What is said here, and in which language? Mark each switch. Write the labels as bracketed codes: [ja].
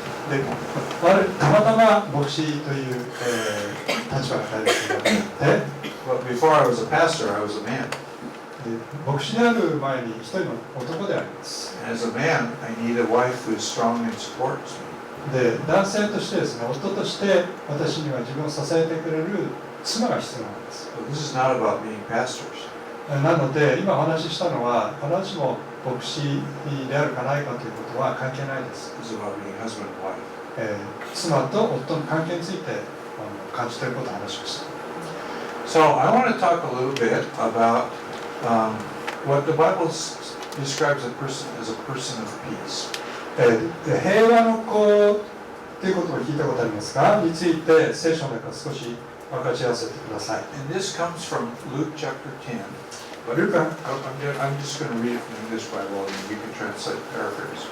[ja] で、たまたま牧師という、立場が大切なので、 [en] But before I was a pastor, I was a man. [ja] で牧師である前に一人の男であります。 [en] And as a man, I need a wife who is strong and supports me. [ja] で、男性としてですね、夫として私には自分を支えてくれる妻が必要なんです。 [en] But this is not about being pastors. [ja] なので、今お話ししたのは、必ずしも牧師であるかないかということは関係ないです。 [en] This is about being husband and wife. [ja] 妻と夫の関係について感じていることを話しました。 [en] So I want to talk a little bit about what the Bible describes a person as a person of peace. [ja] 平和の子ということを聞いたことありますかについて聖書の中少し分かち合わせてください。 [en] And this comes from Luke chapter 10. But Luke, I'm just going to read it from the English Bible and you can translate, paraphrase.